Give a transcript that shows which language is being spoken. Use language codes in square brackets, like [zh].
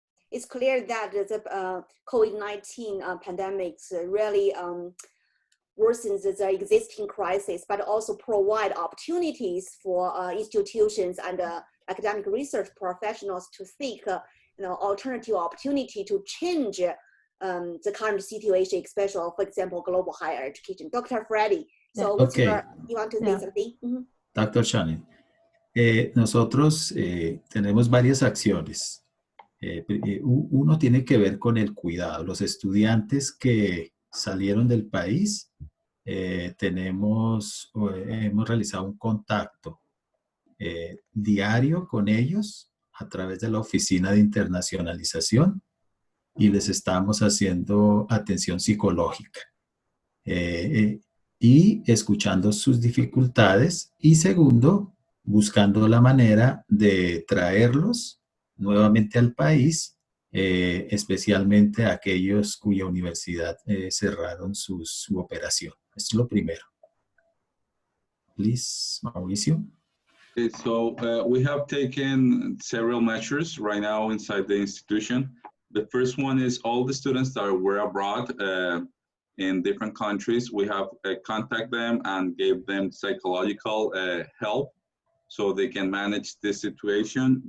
[en] It's clear that the COVID-19 pandemics really worsens the existing crisis, but also provide opportunities for institutions and academic research professionals to seek alternative opportunity to change the current situation, especially, for example, global higher education. Dr. Fredy, so what's you want to say something? Mm-hmm. Dr. [es] Shannon, nosotros tenemos varias acciones. Uno tiene que ver con el cuidado. Los estudiantes que salieron del país, hemos realizado un contacto diario con ellos a través de la Oficina de Internacionalización y les estamos haciendo atención psicológica y escuchando sus dificultades, y segundo, buscando la manera de traerlos nuevamente al país, especialmente a aquellos cuya universidad cerraron su operación. Esto es lo primero. [en] Please, [es] Mauricio. [en] Okay, so we have taken several measures right now inside the institution. The first one is all the students that were abroad in different countries, we have contacted them and gave them psychological help so they can manage this situation.